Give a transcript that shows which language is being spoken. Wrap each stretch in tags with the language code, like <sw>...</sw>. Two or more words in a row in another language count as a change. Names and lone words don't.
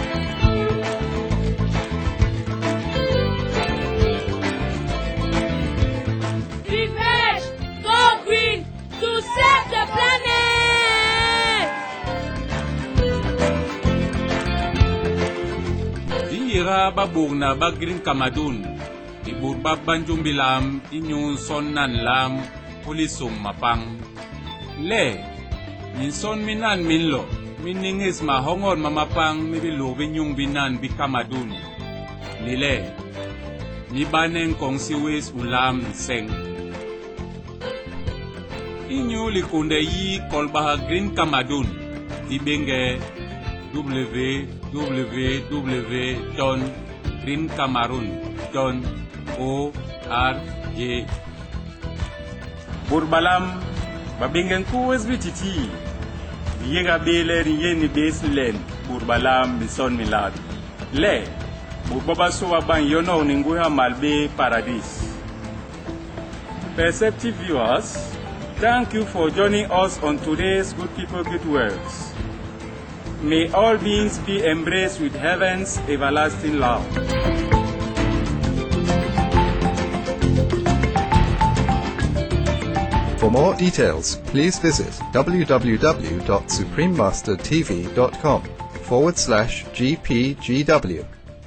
<en>Refresh, go green to save the planet!</en> <nso>Ira babog na bagrin kamadun, ibur babanjung bilam, inyong son nan lam, pulisong mapang. Le, minson minan minlo, miningis mahongon mamapang mibilubin yung binan bikamadun. Nile, nibaneng kong siwis ulam seng. Inyo likunde yi kolbaha green kamadun, ibenge www.greencameroon.org. Burbalam babingen kuwes bititi yenga bele yeni beslen burbalam bison milad le burbaba so waban yono ninguha malbe paradis.</nso> <en>Perceptive viewers, thank you for joining us on today's Good People Good Works. May all beings be embraced with heaven's everlasting love. For more details, please visit www.suprememastertv.com/GPGW.</en>